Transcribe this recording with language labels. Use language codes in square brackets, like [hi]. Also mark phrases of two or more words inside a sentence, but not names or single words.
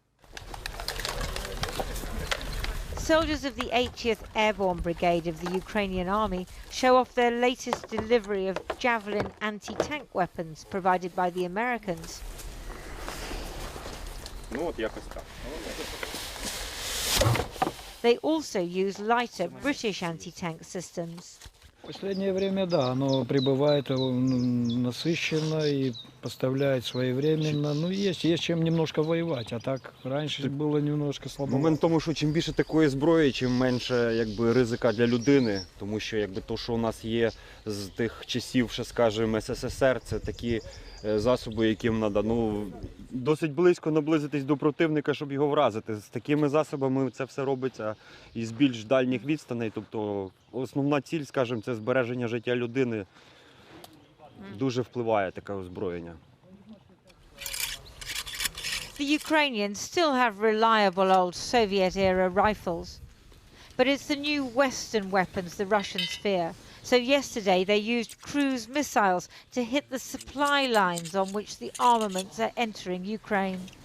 [en] Soldiers of the 80th Airborne Brigade of the Ukrainian Army show off their latest delivery of Javelin anti-tank weapons provided by the Americans. They also use lighter British anti-tank systems. [ru] В последнее время, да, оно прибывает насыщенно и поставляет своевременно. Ну, есть чем немножко воевать, а так раньше було немножко слабо. [uk] Момент в тому, що чим більше такої зброї, чим менше якби ризика для людини, тому що якби то, що у нас є з тих часів, ще скажімо, СССР, це такі засоби, яким треба досить близько наблизитись до противника, щоб його вразити. З такими засобами це все робиться із більш дальніх відстаней, тобто основна ціль, скажімо, це збереження життя людини. Дуже впливає таке озброєння. [en] The Ukrainians still have reliable old Soviet-era rifles, but it's the new Western weapons the Russians fear. So yesterday they used cruise missiles to hit the supply lines on which the armaments are entering Ukraine.